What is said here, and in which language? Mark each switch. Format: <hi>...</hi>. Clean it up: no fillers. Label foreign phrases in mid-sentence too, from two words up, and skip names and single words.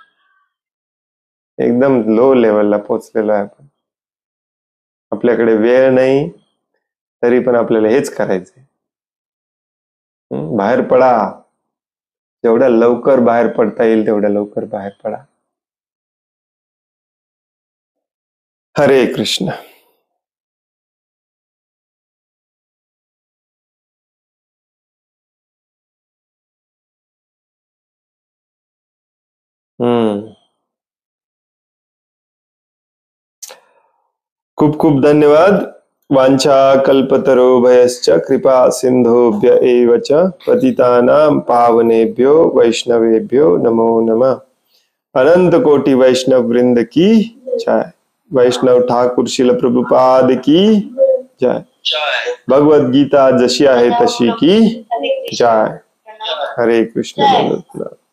<mr>एकदम लो लेवलला पोहोचलेलो आहे आपण. आपल्याकडे वेळ नाही तरी पण आपल्याला हेच करायचंय. बाहेर पडा, जेवढ्या लवकर बाहेर पडता येईल तेवढ्या लवकर बाहेर पडा.</mr> <sa>हरे कृष्ण.</sa> <mr>खूप खूप धन्यवाद.</mr> <sa>वांछा कल्पतरोभयश्च कृपा सिंधुभ्य एव च पतितानां पावनेभ्यो वैष्णवेभ्यो नमो नमः.</sa> <hi>अनंत कोटि वैष्णव वृंद की जय. वैष्णव ठाकुर शिल प्रभुपाद की जय.</hi> <mr>भगवद गीता जशी आहे तशी</mr> <hi>की जय.</hi> <sa>हरे कृष्ण.</sa>